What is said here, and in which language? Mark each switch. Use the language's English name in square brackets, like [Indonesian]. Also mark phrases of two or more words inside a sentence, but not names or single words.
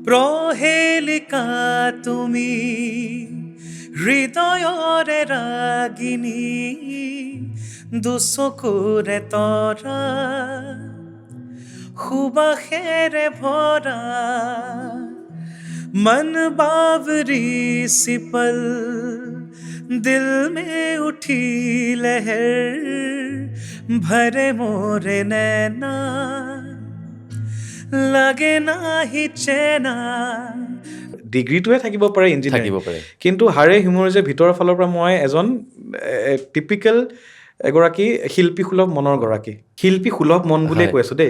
[Assamese] প্ৰহেলিকা তুমি হৃদয়ৰে ৰাগিনী দুচকুৰে তৰা সুবাসেৰে ভৰা [Hindi] मन बावरी सी पल दिल में उठी लहर भरे मोरे नैना [Assamese] লাগে নাহি চেনা ডিগ্ৰীটোৱে থাকিব পাৰে ইঞ্জিনিয়াৰিং কিন্তু হাড়ে হিমুৰ যে ভিতৰৰ ফালৰ পৰা মই এজন টিপিকেল এগৰাকী শিল্পী সুলভ মনৰ গৰাকী শিল্পী সুলভ মন বুলিয়ে কৈ আছো দেই